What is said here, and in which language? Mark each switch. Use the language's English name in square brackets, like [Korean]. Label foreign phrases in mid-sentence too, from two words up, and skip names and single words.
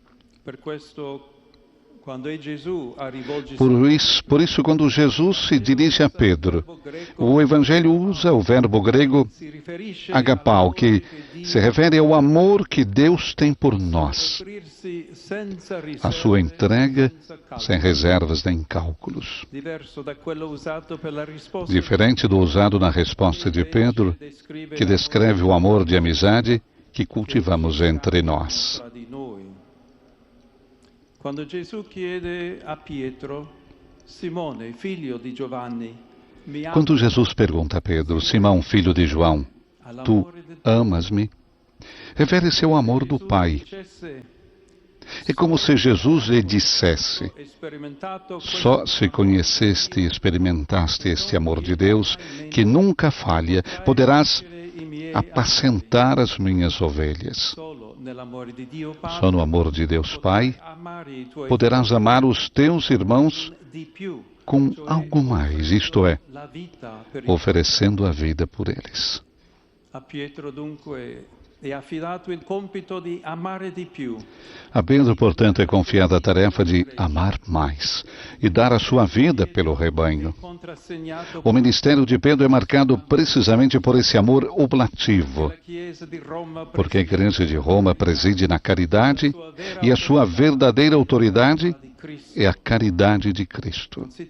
[Portuguese] Por isso, quando Jesus se dirige a Pedro, o Evangelho usa o verbo grego agapao, que se refere ao amor que Deus tem por nós, a sua entrega sem reservas nem cálculos. Diferente do usado na resposta de Pedro, que descreve o amor de amizade que cultivamos entre nós. [Italian] Quando Jesus chiede a Pietro, Simone, filho di Giovanni, [Portuguese] Quando Jesus pergunta a Pedro, Simão, filho de João, tu amas-me? Refere-se ao amor do Pai. É como se Jesus lhe dissesse: só se conheceste e experimentaste este amor de Deus, que nunca falha, poderás apacentar as minhas ovelhas. Só no amor de Deus Pai poderás amar os teus irmãos com algo mais, isto é, oferecendo a vida por eles. [Italian] A Pietro dunque è affidato il compito di amare di più. [Portuguese] A Pedro, portanto, é confiada a tarefa de amar mais e dar a sua vida pelo rebanho. O ministério de Pedro é marcado precisamente por esse amor oblativo, porque a Igreja de Roma preside na caridade e a sua verdadeira autoridade é a caridade de Cristo.